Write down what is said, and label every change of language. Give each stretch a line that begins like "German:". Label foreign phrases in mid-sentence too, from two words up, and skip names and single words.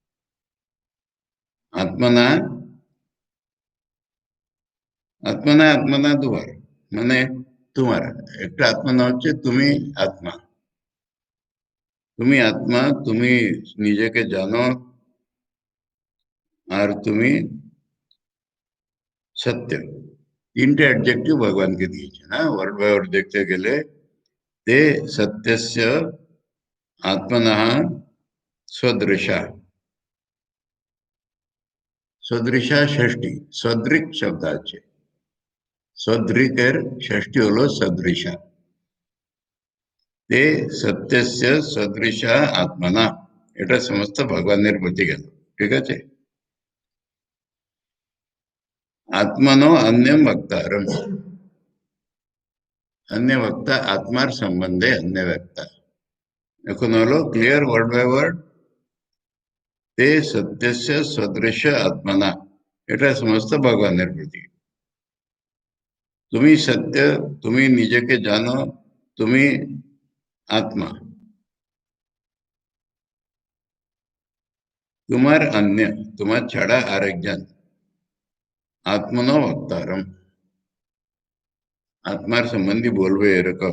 Bangla: আত্মনা, আত্মনা আত্মনা দুবার, মানে তোমার একটা আত্মনা হচ্ছে তুমি আত্মা, তুমি আত্মা, তুমি নিজেকে জানো, আর তুমি সত্য। তিনটে অ্যাডজেক্টিভ ভগবানকে দিয়েছে না,
English: word by word
Bangla: দেখতে গেলে।
Sanskrit: ते सत्यस्य आत्मनः सदृशा,
Bangla: সদৃশা ষষ্ঠী, সদৃক শব্দ আছে, সদৃকের ষষ্ঠী হলো সদৃশা।
Sanskrit: ते সত্যস্য সদৃশা আত্মনা,
Bangla: এটা সমস্ত ভগবানের প্রতি গেল। ঠিক আছে।
Sanskrit: আত্মনো অন্যম বক্তারম,
Bangla: অন্য বক্তা, আত্মার সম্বন্ধে অন্য বক্তা। এখন হলো
English: clear word by word.
Sanskrit: ते सत्यस्य सदृश आत्मना,
Bangla: এটা সমস্ত ভগবানের প্রতি। তুমি সত্য, তুমি নিজেকে জানো, তুমি আত্মা, তোমার অন্য, তোমার ছাড়া আরেকজন,
Sanskrit: আত্মনো বক্তারম,
Bangla: আত্মার সম্বন্ধে বলবে এরকম।